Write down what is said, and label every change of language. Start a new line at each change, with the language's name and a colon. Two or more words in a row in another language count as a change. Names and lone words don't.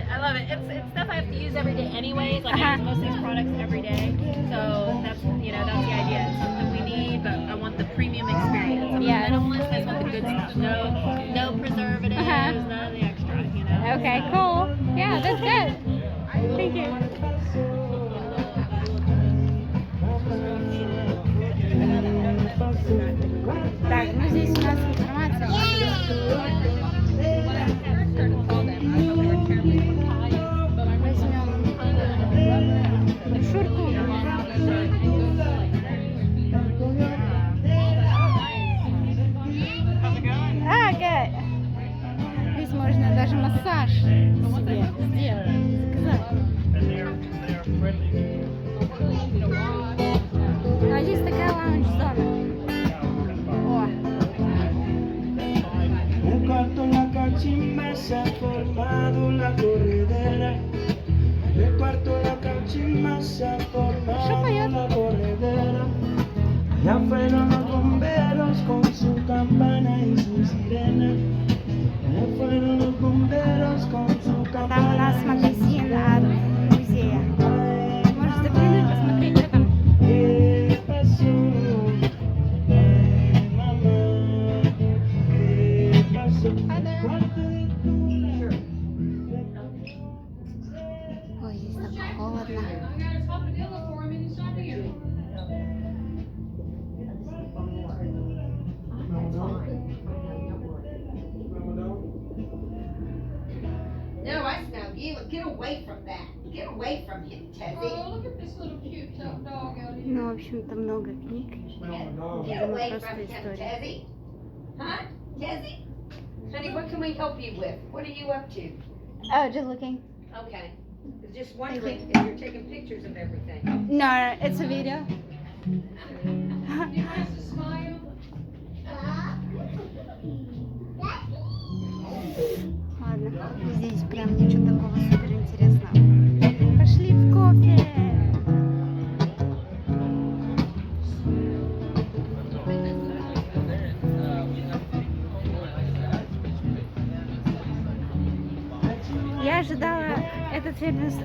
English: It's stuff I have to use every day anyways. Like I use most of these products every day. So that's the idea. It's something we need, but I want the premium experience. I'm a minimalist, I just want the good stuff. No preservatives, none of the extra, Okay, cool. Yeah, that's good. Thank you.
Russian: Так, ну здесь у нас информация. Возьмем брошюрку.
English: How's it going?
Russian: даже массаж себе сделать, заказать. А здесь такая лаунж-зона. О.
Spanish: Un cuarto en la cachimba se ha formado la corredera. En el cuarto en la cachimba se ha formado la corredera. Allá fueron los bomberos con su campana y su sirena. Allá fueron los bomberos con su
Russian: Там у
Spanish: campana.
Russian: нас магазин от музея. Можешь заглянуть, посмотреть, что там.
Spanish: ¿Qué pasó? Ay, mamá, ¿qué pasó? Cuarto de tu
Russian: Ой, здесь так холодно.
English: No, I smell you. Get away from that. Get away from him, Tezzy. Look at this little cute dog out here.
Russian: Ну, в общем-то, много книг.
English: Get
Russian: Видимо,
English: away
Russian: просто
English: from him,
Russian: история.
English: Tezzy. Huh? Tezzy? Honey, what can we help you with? What are you up to? Oh, just looking. Okay. I was just wondering if you're taking pictures of everything. No, it's a video. He wants to smile.
Russian: Ладно, здесь прям ничего такого супер интересного. Пошли в кофе. Я ожидала этот фермерский...